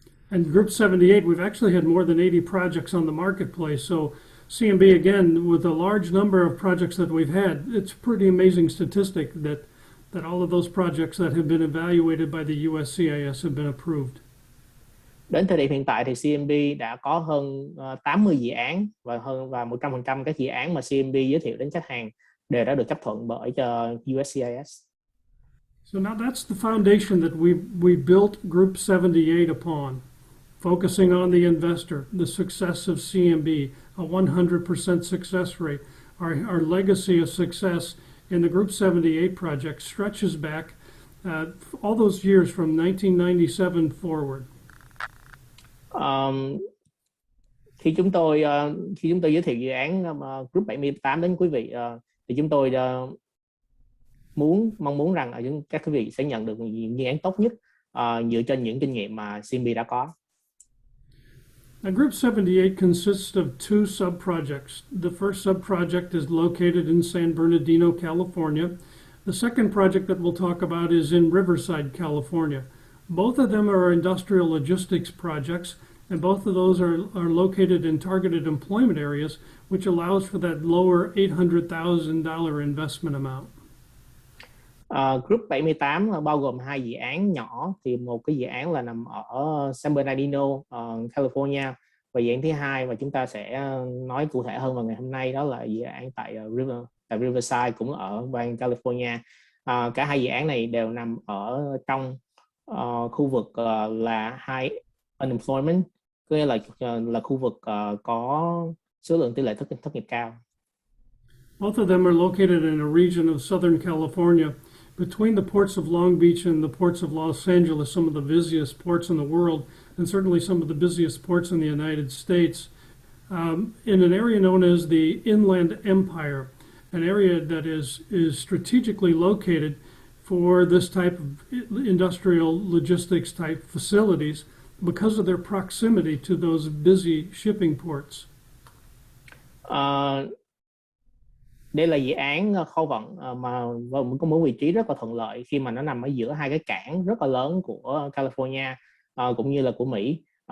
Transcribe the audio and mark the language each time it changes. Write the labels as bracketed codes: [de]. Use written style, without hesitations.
[en] And Group 78, we've actually had more than 80 projects on the marketplace. So CMB, again, with a large number of projects that we've had, it's a pretty amazing statistic that all of those projects that have been evaluated by the USCIS have been approved. [vi] Đến thời điểm hiện tại thì CMB đã có hơn 80 dự án và 100% các dự án mà CMB giới thiệu đến khách hàng đều đã được chấp thuận bởi cho USCIS. [en] So now that's the foundation that we built Group 78 upon, focusing on the investor, the success of CMB, a 100% success rate. Our legacy of success in the Group 78 project stretches back all those years from 1997 forward. [vi] Khi chúng tôi giới thiệu dự án Group 78 đến quý vị thì chúng tôi mong muốn rằng các quý vị sẽ nhận được những dự án tốt nhất dựa trên những kinh nghiệm mà CMB đã có. [en] Now, Group 78 consists of two sub-projects. The first sub-project is located in San Bernardino, California. The second project that we'll talk about is in Riverside, California. Both of them are industrial logistics projects, and both of those are located in targeted employment areas, which allows for that lower $800,000 investment amount. [vi] Group 78 bao gồm hai dự án nhỏ, thì một cái dự án là nằm ở San Bernardino, California, và dự án thứ hai mà chúng ta sẽ nói cụ thể hơn vào ngày hôm nay đó là dự án tại Riverside, cũng ở bang California. Cả hai dự án này đều nằm ở trong khu vực là [en] high unemployment, [vi] có nghĩa là khu vực có số lượng tỷ lệ thất nghiệp cao. [en] Both of them are located in a region of Southern California between the ports of Long Beach and the ports of Los Angeles, some of the busiest ports in the world, and certainly some of the busiest ports in the United States, in an area known as the Inland Empire, an area that is strategically located for this type of industrial logistics type facilities because of their proximity to those busy shipping ports. [vi] Đây là dự án kho vận mà có một vị trí rất là thuận lợi khi mà nó nằm ở giữa hai cái cảng rất là lớn của California cũng như là của Mỹ.